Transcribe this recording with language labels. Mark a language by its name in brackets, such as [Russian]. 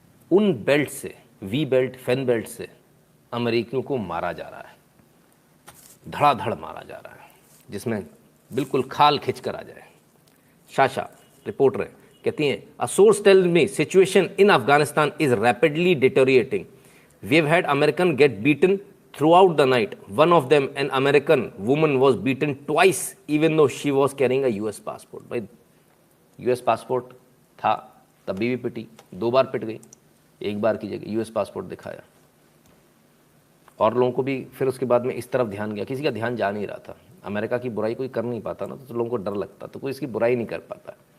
[Hindi] उन बेल्ट से, we belt, fan belt से अमेरिकियों को मारा जा रहा है, धड़ाधड़ मारा जा रहा है, जिसमें बिल्कुल खाल खिंच कर आ जाए। शाशा रिपोर्टर है, कहती हैं [English] A source tells me situation in Afghanistan is rapidly deteriorating, we have had American get beaten throughout the night. One of them, an American woman, was beaten twice even though she was carrying a US passport. [Hindi] भाई US passport था तभी भी पिटी, 2 बार पिट गई, 1 बार की जगह US passport दिखाया। और लोगों को भी फिर उसके बाद में इस तरफ ध्यान गया, किसी का ध्यान जा नहीं रहा था। अमेरिका की बुराई कोई कर नहीं पाता ना, तो लोगों को डर लगता, तो कोई इसकी बुराई नहीं कर पाता।